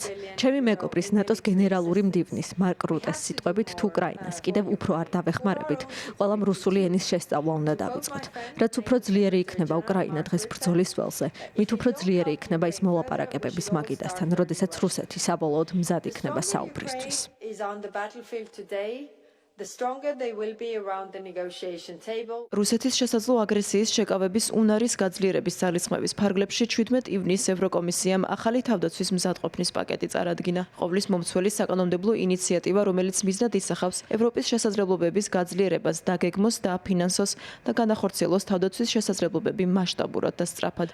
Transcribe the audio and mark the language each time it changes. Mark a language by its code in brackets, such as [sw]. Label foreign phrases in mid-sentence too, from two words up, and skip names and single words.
[ka] ჩემი მეგობრის ნატოს გენერალური მდივნის მარკ რუტეს სიტყვებით, თუ უკრაინას კიდევ უფრო არ დავეხმარებით, ყველამ რუსული ენის შესწავლა უნდა დავიწყოთ. რაც უფრო ძლიერი იქნება უკრაინა დღეს ბრძოლის ველზე, მით უფრო ძლიერი იქნება ის მოლაპარაკებების მაგიდასთან, როდესაც რუსეთი საბოლოოდ მზად იქნება საუბრისთვის. [en] the stronger they will be around the negotiation table. [ka] რუსეთის შესაძლო აგრესიის შეკავების უნარის გაძლიერების ძალისხმევის ფარგლებში 17 ივნისს ევროკომისიამ ახალი თავდაცვის მზადყოფნის პაკეტი წარადგინა. ყოვლის მომცველი საკანონმდებლო ინიციატივა, რომელიც მიზნად ისახავს ევროპის შესაძლებლობების გაძლიერებას, დაგეგმოს, დააფინანსოს და განახორციელოს თავდაცვის შესაძლებლობები მასშტაბურად და სწრაფად.